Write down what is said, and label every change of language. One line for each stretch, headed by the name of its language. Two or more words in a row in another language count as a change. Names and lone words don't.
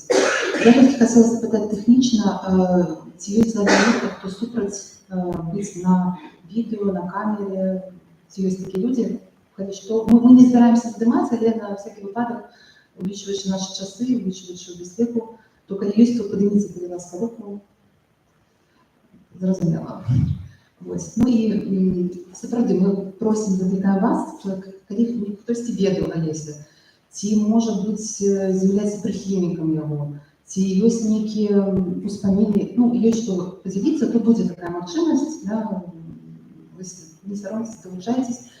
Ukrainian: Я тільки хотіла запитати технічно, чи є люди, хто супроть бути на відео, на камері, чи є такі люди, що ми не збираємося здиматися, але на всякий випадок, увеличуючи наші часи, увеличуючи безпеку, то коли є, то подивіться, будь ласка, руку. Зрозуміло.
Belarusian: Вось. Ну і сапраўды мы просім, заклікаем вас, калі хтосьці ведаў Алеся, ці, можа быць, з'яўляецца прыхільнікам яго, ці ёсць нейкія успаміны, ну, ёсць што падзяліцца, то будзе такая магчымасць, да, не саромцеся, далучайцесь.